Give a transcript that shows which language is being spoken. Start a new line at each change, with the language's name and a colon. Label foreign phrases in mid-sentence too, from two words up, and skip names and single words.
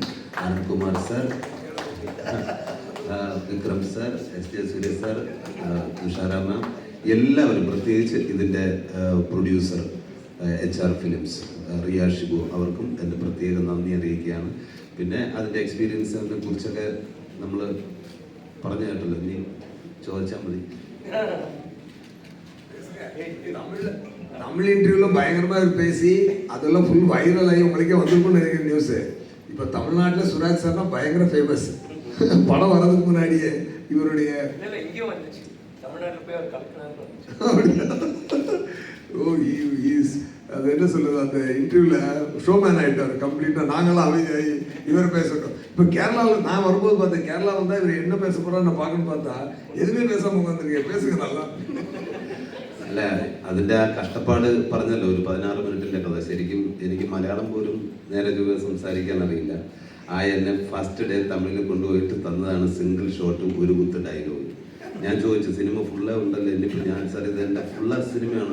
Malayalam: അനന്ത്കുമാർ സർ, വിക്രം സർ, എസ് ജെ സൂര്യ സർ, തുഷാര മാം, എല്ലാവരും, പ്രത്യേകിച്ച് ഇതിൻ്റെ പ്രൊഡ്യൂസർ HR ഫിലിംസ് റിയ ഷിബു, അവർക്കും എൻ്റെ പ്രത്യേക നന്ദി അറിയിക്കുകയാണ്. പിന്നെ അതിൻ്റെ എക്സ്പീരിയൻസിനെ കുറിച്ചൊക്കെ നമ്മൾ പറഞ്ഞു കേട്ടല്ലോ, ഇനി ചോദിച്ചാൽ മതി.
Tamil: தமிழ் இன்டர்வியூல பயங்கரமாக பேசி அதெல்லாம்
English: full viral
Tamil: ஆகி உங்களுக்கே வந்திருக்கும்னு நினைக்கிற நியூஸு. இப்போ தமிழ்நாட்டில் சுராஜ் சார்னா பயங்கர ஃபேமஸ். படம் வர்றதுக்கு முன்னாடியே இவருடைய இங்கேயும் வந்துச்சு, தமிழ்நாட்டில் போய் அவர் கலெக்டர். ஓ ஈஸ் அது என்ன சொல்லுது, அந்த இன்டர்வியூவில் ஷோமேன் ஆகிட்டார் கம்ப்ளீட்டாக. நாங்களாம் அமைதியாகி இவர் பேசட்டும். இப்போ கேரளாவில் நான் வரும்போது பார்த்தேன், கேரளா வந்தால் இவர் என்ன பேச போகிறான்னு நான் பார்க்கணுன்னு பார்த்தா எதுவுமே பேசாமல் உட்காந்துருக்கேன். பேசுங்க நல்லா.
Malayalam: അല്ല, അതിൻ്റെ ആ കഷ്ടപ്പാട് പറഞ്ഞല്ലോ, ഒരു 16 മിനിറ്റിൻ്റെ കഥ. ശരിക്കും എനിക്ക് മലയാളം പോലും നേരെ ചൊവ്വേ സംസാരിക്കാൻ അറിയില്ല. എന്നെ
English: first day
Malayalam: തമിഴിൽ കൊണ്ടുപോയിട്ട് തന്നതാണ്
English: single shottum
Malayalam: ഒരു കുത്ത് ഡയലോഗ്. ഞാൻ ചോദിച്ചു, സിനിമ ഫുള്ള് ഉണ്ടല്ലോ, എന്നിപ്പോൾ ഞാൻ സാർ ഇത് എൻ്റെ ഫുള്ള സിനിമയാണോ?